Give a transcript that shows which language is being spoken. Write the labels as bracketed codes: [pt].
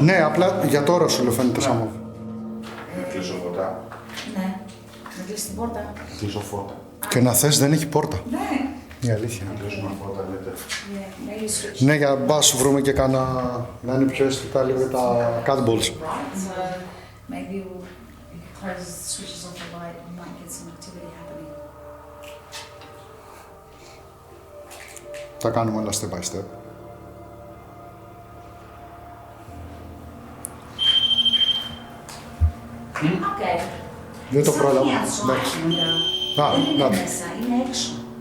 [el] Ναι, απλά για τώρα σου λέω φαίνεται σαν μοβ. Να κλείσω φώτα. Ναι. Να κλείσει την πόρτα. Κλείσω φώτα. Και να θες δεν έχει πόρτα. Ναι. Η αλήθεια. Να κλείσουμε φώτα, λέτε. Ναι, για να μπας βρούμε και κάνα... να είναι πιο αισθητά λίγο τα cat balls. [en] Maybe you close the switches off the light, you might get some activity happening. [el] Τα κάνουμε όλα [en] step by step. Okay. [el] Δεν το πρόλαβα. Μια Εντάξει. ζώνη. Α, Δεν είναι να. μέσα, είναι έξω.